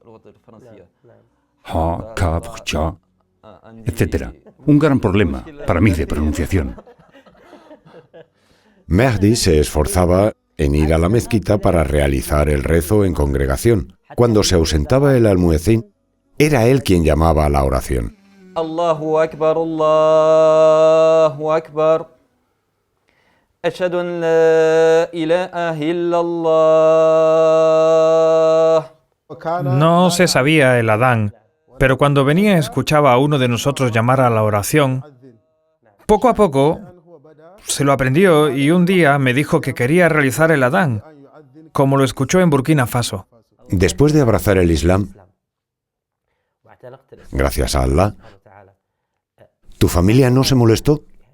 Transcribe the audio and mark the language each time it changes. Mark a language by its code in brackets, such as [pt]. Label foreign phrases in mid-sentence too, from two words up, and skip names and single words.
[es] Ha, kaf, cha, etc. Un gran problema para mí de pronunciación. Mehdi se esforzaba en ir a la mezquita para realizar el rezo en congregación. Cuando se ausentaba el almuecín, era él quien llamaba a la oración. [ar] الله أكبر، الله أكبر. أشهد أن لا إله إلا الله. [es] No se sabía el Adán, pero cuando venía escuchaba a uno de nosotros llamar a la oración. Poco a poco se lo aprendió y un día me dijo que quería realizar el Adán, como lo escuchó en Burkina Faso. Después de abrazar el Islam, gracias a Allah, ¿tu familia no se molestó?